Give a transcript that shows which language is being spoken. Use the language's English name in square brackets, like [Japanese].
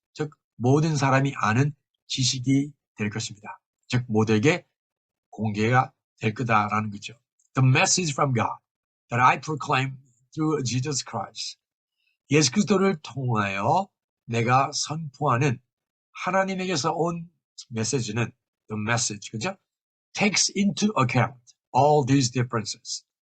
[Korean] 즉 모든 사람이 아는 지식이 될 것입니다. 즉 모두에게 공개가 될 거다라는 거죠. [English] The message from God that I proclaim through Jesus Christ. [Korean] 예수 그리스도를 통하여 내가 선포하는 하나님에게서 온 메시지는 [English] the message, [Korean] 그죠? [English] takes into account all these differences.